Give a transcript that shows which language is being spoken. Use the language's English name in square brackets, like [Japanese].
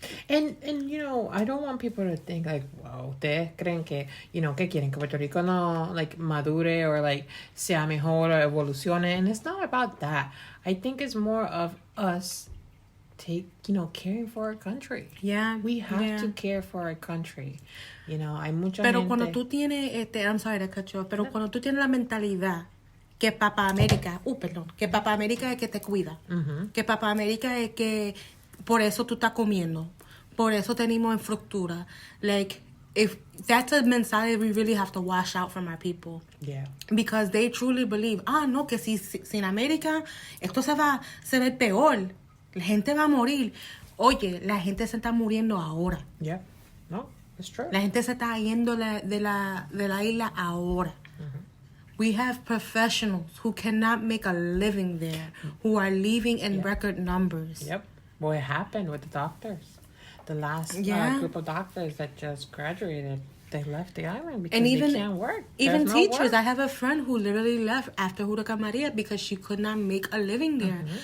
[English] And I don't want people to think like, wow, [Spanish] ustedes creen que, que quieren que Puerto Rico no, [English] like, madure or, like, [Spanish] sea mejor [English] or evolucione. And it's not about that. I think it's more of us caring for our country. Yeah. We have to care for our country. [Spanish] Hay mucha Pero gente... cuando tú tienes, [English] I'm sorry to cut you off, [Spanish] pero cuando tú tienes la mentalidad que Papá América, que Papá América es que te cuida, que Papá América es que por eso tú estás comiendo, por eso tenemos infraestructura. [English] Like, if that's a mentality we really have to wash out from our people. Yeah. Because they truly believe, [Spanish] no, que sin América esto se va peor. La gente va a morir. Oye, la gente se está muriendo ahora. [English] Yeah. No, it's true. [Spanish] La gente se está yendo de la isla ahora. [English] We have professionals who cannot make a living there, who are leaving in record numbers. Yep. What happened with the doctors? The last group of doctors that just graduated. they left the island because and even, they can't work. Even There's teachers. no work. I have a friend who literally left after Huracán Maria because she could not make a living there.